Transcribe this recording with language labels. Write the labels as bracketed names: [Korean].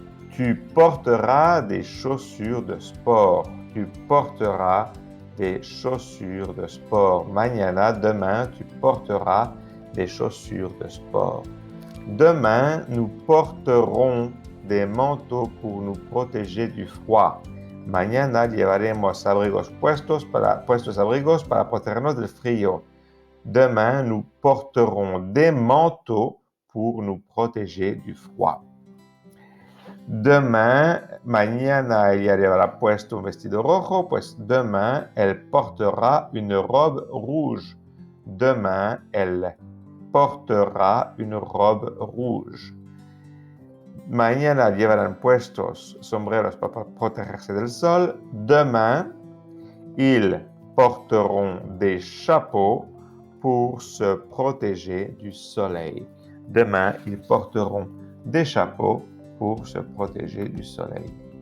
[French] Tu porteras des chaussures de sport. Tu porteras des chaussures de sport. Mañana, demain, tu porteras des chaussures de sport. Demain, nous porterons des manteaux pour nous protéger du froid. [Spanish] Mañana llevaremos puestos abrigos para protegernos del frío. [French] Demain, nous porterons des manteaux pour nous protéger du froid. [Spanish] Demain, mañana ella llevará puesto un vestido rojo, pues [French] demain, elle portera une robe rouge. Demain, elle portera une robe rouge. [Spanish] Mañana llevarán puestos sombreros para protegerse del sol. [French] Demain, ils porteront des chapeaux pour se protéger du soleil. Demain, ils porteront des chapeaux pour se protéger du soleil.